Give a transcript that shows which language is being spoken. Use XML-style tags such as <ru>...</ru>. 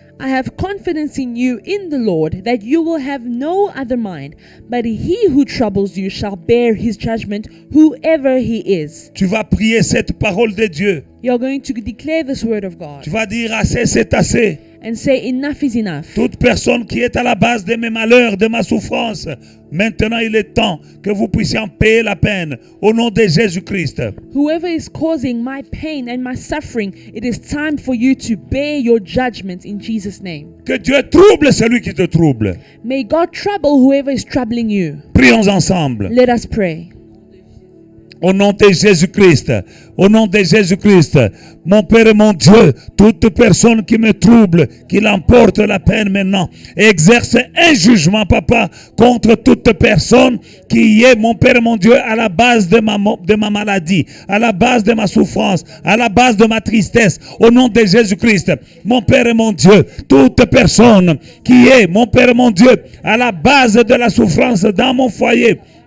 <en>I have confidence in you in the Lord that you will have no other mind, but he who troubles you shall bear his judgment, whoever he is.</en> <fr>Tu vas prier cette parole de Dieu.</fr> <en>You're going to declare this word of God</en> <fr>Tu vas dire assez, c'est assez.</fr> <en>and say enough is enough.</en> <fr>Toute personne qui est à la base de mes malheurs, de ma souffrance, maintenant il est temps que vous puissiez en payer la peine au nom de Jésus-Christ.</fr> <en>Whoever is causing my pain and my suffering, it is time for you to bear your judgment in Jesus' name.</en> <fr>Que Dieu trouble celui qui te trouble.</fr> <en>May God trouble whoever is troubling you.</en> <fr>Prions ensemble.</fr> <en>Let us pray.</en> <fr>Au nom de Jésus-Christ, au nom de Jésus-Christ, mon Père et mon Dieu, toute personne qui me trouble, qui l'emporte la peine maintenant, exerce un jugement, Papa, contre toute personne qui est, mon Père et mon Dieu, à la base de ma maladie, à la base de ma souffrance, à la base de ma tristesse, au nom de Jésus-Christ, mon Père et mon Dieu, toute personne qui est, mon Père et mon Dieu, à la base de la souffrance dans mon foyer,</fr>